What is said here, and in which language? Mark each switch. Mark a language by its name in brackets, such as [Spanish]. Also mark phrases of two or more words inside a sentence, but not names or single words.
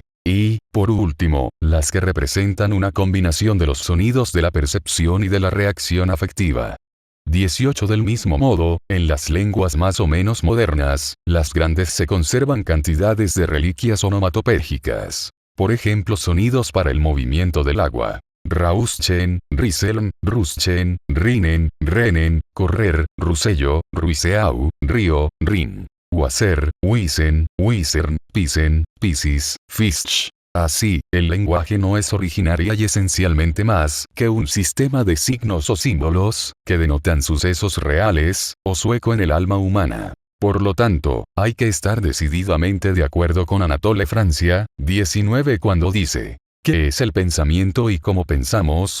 [Spanish] Y, por último, las que representan una combinación de los sonidos de la percepción y de la reacción afectiva. 18. Del mismo modo, en las lenguas más o menos modernas, las grandes se conservan cantidades de reliquias onomatopéyicas. Por ejemplo, sonidos para el movimiento del agua. [German] Rauschen, Rieseln, Ruschen, Rinen, Renen, correr, [French] Rusello, Ruiseau, [German] río, Rin. Waser, Wiesen, Wisern, Pisen, Pisis, Fisch. [Spanish] Así, el lenguaje no es originaria y esencialmente más que un sistema de signos o símbolos, que denotan sucesos reales, o su eco en el alma humana. Por lo tanto, hay que estar decididamente de acuerdo con Anatole Francia, 19 cuando dice, ¿qué es el pensamiento y cómo pensamos?